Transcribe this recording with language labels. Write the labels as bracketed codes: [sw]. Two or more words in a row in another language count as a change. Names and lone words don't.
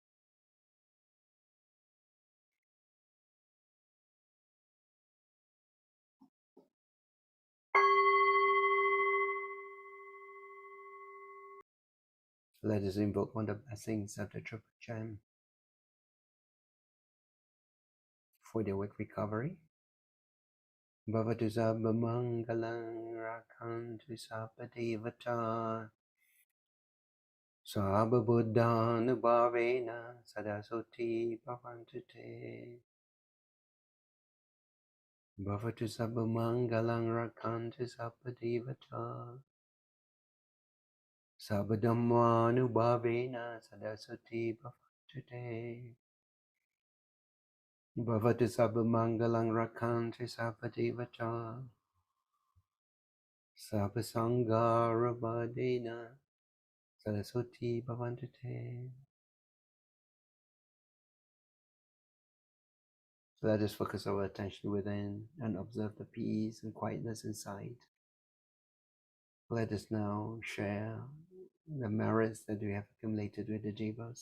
[en] Let us invoke one of the blessings of the Triple Gem for the weak recovery. [pi] Bhavatu sabba mangalang rakantu sabba devata sabba buddhanubhavena sadasoti bhavantu te. Bhavatu sabba mangalang rakantu sabba devata sabba dhammanubhavena sadasoti bhavantu te. Bhavatu sabba mangalang rakantu sabba devata sabba sangarabhadena saraswati bhavantu te. [en] So let us focus our attention within and observe the peace and quietness inside. Let us now share the merits that we have accumulated with the Jivas.